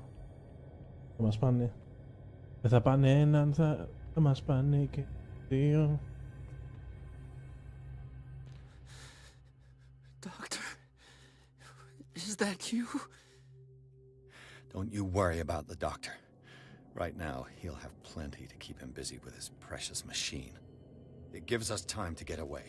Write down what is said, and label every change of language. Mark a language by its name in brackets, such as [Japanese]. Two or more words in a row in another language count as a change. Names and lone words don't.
[Greek] Θα μας πάνε. Δεν θα πάνε έναν, θα μας πάνε και δύο. [English] Doctor, is that you? Don't you worry about the doctor. Right now, he'll have plenty to keep him busy with his precious machine. It gives us time to get away.